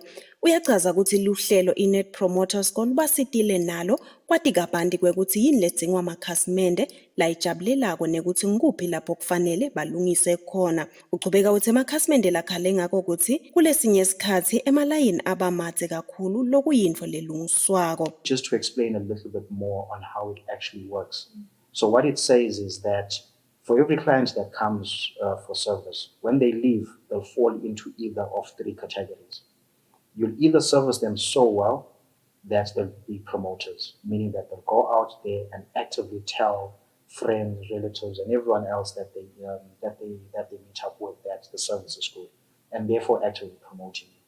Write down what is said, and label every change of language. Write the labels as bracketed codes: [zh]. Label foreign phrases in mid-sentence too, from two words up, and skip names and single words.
[ss] Uyachaza ukuthi luhlelo i-Net Promoter Score lubasitile nalo kwati kabanti kwekuthi yini ledzingwa amakhasimende layijabulelako nekuthi ngikuphi lapho kufanele balungise khona. Uchubeka ukuthi amakhasimende lakhale ngako ukuthi kulesinye isikhathi emalayini abamadze kakhulu lokuyintfo lelungiswako. [en] Just to explain a little bit more on how it actually works. So what it says is that for every client that comes for service, when they leave, they'll fall into either of three categories. You'll either service them so well that they'll be promoters, meaning that they'll go out there and actively tell friends, relatives, and everyone else that they meet up with that the service is good, and therefore actively promoting you.